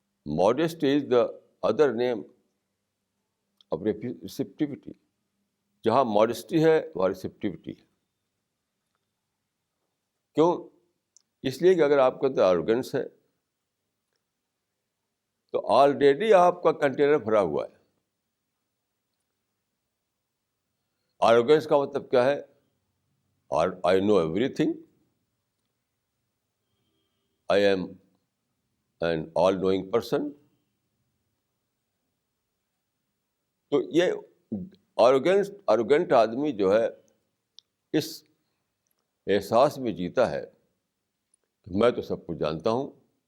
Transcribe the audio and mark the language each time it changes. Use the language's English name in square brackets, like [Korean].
[English] Modesty is the other name of receptivity. [Urdu] جہاں modesty ہے وہاں receptivity ہے. کیوں؟ اس لیے کہ اگر آپ کے اندر arrogance ہے تو آلریڈی آپ کا کنٹینر بھرا ہوا ہے. arrogance کا مطلب کیا ہے؟ [English] I know everything. I am an all-knowing person. [Urdu] تو یہ arrogant آدمی جو ہے اس احساس میں جیتا ہے کہ میں تو سب کچھ جانتا ہوں.